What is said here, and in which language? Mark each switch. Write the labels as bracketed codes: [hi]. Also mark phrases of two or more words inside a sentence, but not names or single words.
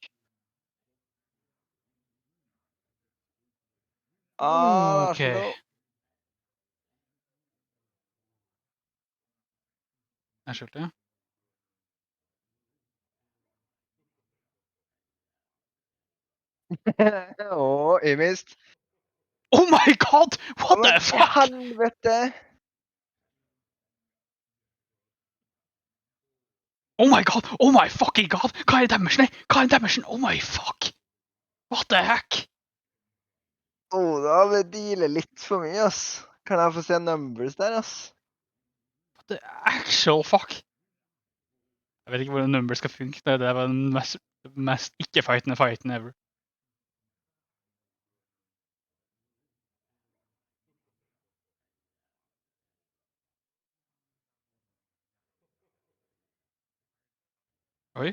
[no] Ok. Jeg skjulte, ja. Jeg mist. [en] Oh my god! What the fuck? [no] Helvete! [en] Oh my god! Oh my fucking god! [no] Hva er damagen? Hva er damagen? [en] Oh my fuck! What the heck? [no] Da har vi dealet litt for mye, ass. Kan jeg få se numbers der, ass? [en] What the actual fuck? [no] Jeg vet ikke hvordan numbers skal funke. Det var den mest ikke-fightende fighten ever. Oi.